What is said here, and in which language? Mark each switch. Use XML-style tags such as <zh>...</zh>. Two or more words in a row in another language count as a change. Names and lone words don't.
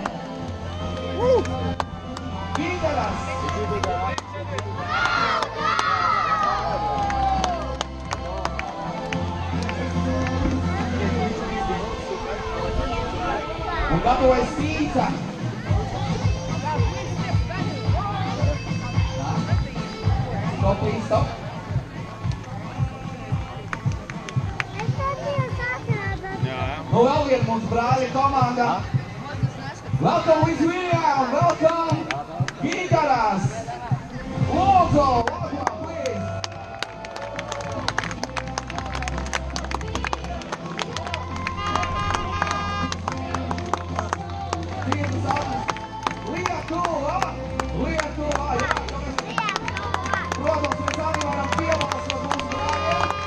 <lv>Ginteras! Un gatavojas Tīca!</lv> <en>Stop, please, stop!</en> <lv>Nu vēl viena mums brāļa komanda.</lv> <en>Welcome with William, welcome Ginteras. Lūdzu, welcome, please.</en> <lv>Tīras atnes. Lietuva, Lietuva, jā. Protams, mēs arī varam piebalsot mūsu brāļiem.</lv>